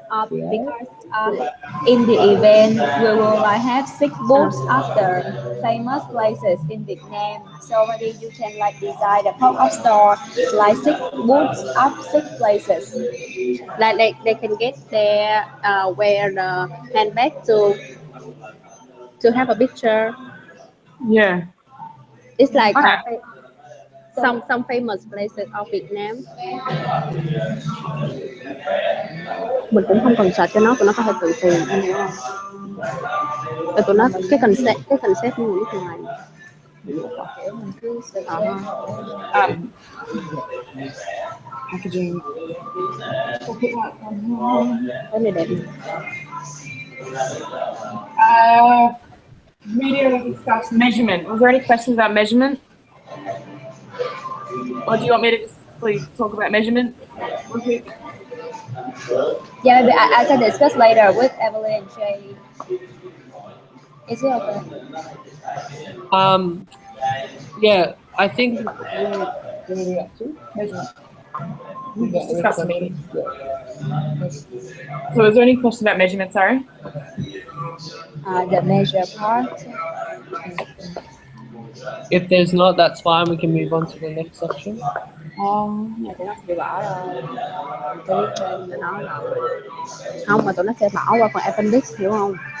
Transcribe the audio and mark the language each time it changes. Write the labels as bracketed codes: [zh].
[en] Because in the event we will have 6 booths after famous places in Vietnam, so maybe you can design a pop-up store 6 booths of 6 places. Like they can get their wear the handbag to have a picture. Yeah. It's like Okay. some famous places of Vietnam. [vi] Mình cũng không cần search cho nó, tụi nó có thể tự tìm, em hiểu không? Và tụi nó cái concept như thế này. [en] Packaging. [vi] Cái này đẹp. [en] Media discuss measurement. Was there any questions about measurement? Or do you want me to just please talk about measurement? Okay. Yeah, maybe I can discuss later with Emily and Jay. Is it okay? Yeah, I think. We just discussed the meeting. So is there any question about measurement, sorry? The measure part. If there's not, that's fine. We can move on to the next section. [vi] Này tụi nó sẽ bỏ rồi. Tôi biết trên tụi nó là không, mà tụi nó sẽ bỏ qua phần appendix, hiểu không?